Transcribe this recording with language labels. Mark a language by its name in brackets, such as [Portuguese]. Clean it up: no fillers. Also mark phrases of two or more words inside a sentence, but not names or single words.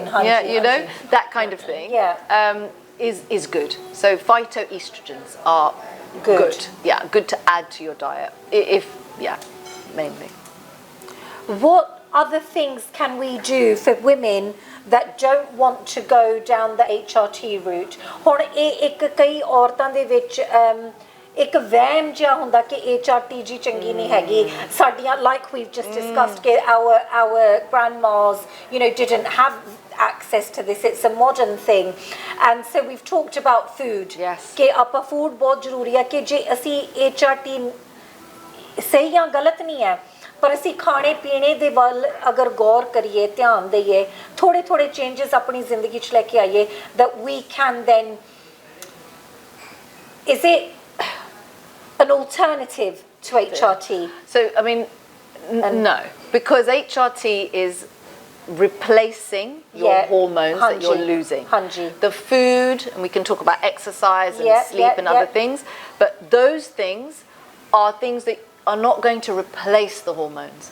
[English] You know, that kind of thing is good. So phytoestrogens are good. Yeah, good to add to your diet. Mainly. What other things can we do for women that don't want to go down the HRT route? [Punjabi] ਹੁਣ ਇੱਕ ਕਈ ਔਰਤਾਂ ਦੇ ਵਿੱਚ ਇੱਕ ਵਹਿਮ ਜਿਹਾ ਹੁੰਦਾ ਕਿ HRT ਜੀ ਚੰਗੀ ਨਹੀਂ ਹੈਗੀ ਸਾਡੀਆਂ [English] like we've just discussed [Punjabi] ਕਿ [English] our grandmas you know didn't have access to this, it's a modern thing, and so we've talked about food [Punjabi] ਕਿ ਆਪਾਂ food ਬਹੁਤ ਜ਼ਰੂਰੀ ਹੈ ਕਿ ਜੇ ਅਸੀਂ HRT ਸਹੀ ਜਾਂ ਗਲਤ ਨਹੀਂ ਹੈ ਪਰ ਅਸੀਂ ਖਾਣੇ ਪੀਣੇ ਦੇ ਵੱਲ ਅਗਰ ਗੌਰ ਕਰੀਏ ਧਿਆਨ ਦਈਏ ਥੋੜੇ ਥੋੜੇ ਚੇਂजेस ਆਪਣੀ ਜ਼ਿੰਦਗੀ 'ਚ ਲੈ ਕੇ ਆਈਏ [English] that we can then is it an alternative to HRT? So, I mean, no, because HRT is replacing your hormones that you're losing. The food, and we can talk about exercise and sleep and other things, but those things are things that are not going to replace the hormones.